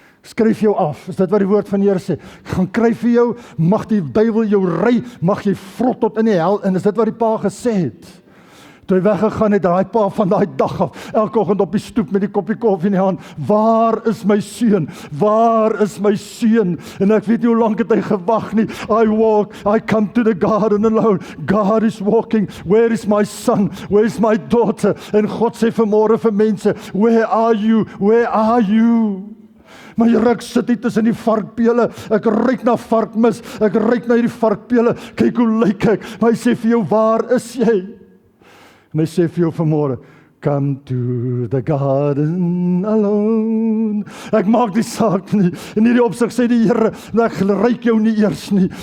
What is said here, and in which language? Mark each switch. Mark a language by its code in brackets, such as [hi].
[af] Skryf jou af, is dit wat die woord van die Here sê. Ek gaan kry vir jou, mag die duiwel jou ry, mag jy vrot tot in die hel, en is dit wat die pa gesê het. Toe hy weggegaan het, daai pa van daai dag af, elke oggend op die stoep met die koppie koffie in die hand, waar is my seun? Waar is my seun? En ek weet nie hoe lank het hy gewag nie. [en] I come to the garden alone. God is walking. Where is my son? Where is my daughter? [af] En God sê vanmôre vir mense, [en] where are you? Where are you? [af] Maar Here, ek sit hier tussen die varkpele, ek ruik na varkmis, ek ruik na hierdie varkpele, kyk hoe lyk ek, maar hy sê vir jou, waar is jy? En hy sê vir jou vanmôre, [en] come to the garden alone. [af] Ek maak die saak nie. In hierdie opsig sê die Here, ek ruik jou nie eers nie.